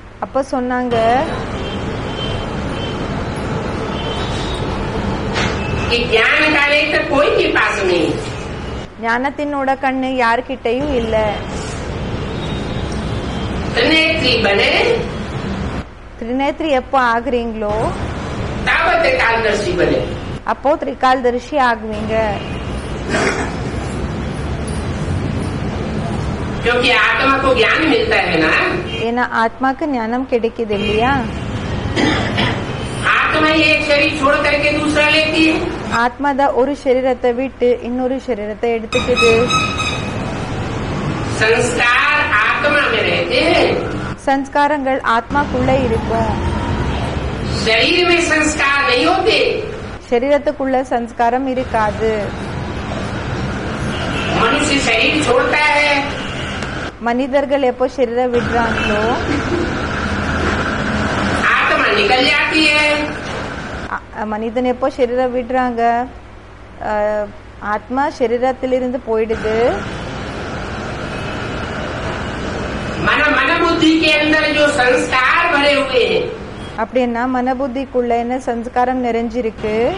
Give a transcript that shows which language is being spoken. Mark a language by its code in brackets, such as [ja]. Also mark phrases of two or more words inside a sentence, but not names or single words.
[ta] அப்ப சொன்னாங்க [hi] कि ज्ञान का नेत्र कोई के पास नहीं, [ta] ஞானத்தினோட கண்ணு யார்கிட்டயும் இல்ல. [hi] त्रिनेत्री बने [ta] திரிநேத்ரி எப்போ ஆகுறீங்களோ [hi] तावत कालदर्शी बने. [ta] அப்போ திரிகால்தரிசி ஆகுவீங்க. [hi] क्योंकि आत्मा को ज्ञान मिलता है ना, [ta] ஏன்னா ஆத்மாக்கு ஞானம் கிடைக்குது இல்லையா? [hi] आत्मा ही एक शरीर छोड़ करके दूसरा लेती है. [ta] ஆத்மா தான் ஒரு சரீரத்தை விட்டு இன்னொரு சரீரத்தை எடுத்துக்குது. [hi] संस्कार आत्मा में रहते हैं, [ta] சன்ஸ்காரங்கள் ஆத்மாக்குள்ள இருக்கும். [hi] शरीर में संस्कार नहीं होते. [ta] சரீரத்துக்குள்ள சன்ஸ்காரம் இருக்காது. [hi] मनुष्य शरीर छोड़ता है, [ta] மனிதர்கள் எப்போ சரீரம் விடுறாங்களோ [hi] आत्मा निकल जाती है. [ta] மனிதன் எப்போ சரீரம் விடுறாங்க, ஆத்மா சரீரத்திலிருந்து போயிடுது. [hi] मन बुद्धि के अंदर जो संस्कार भरे हुए हैं, [ta] அப்படின்னா மனபுத்திக்குள்ள என்ன சன்ஸ்காரம் நிறைஞ்சிருக்கு,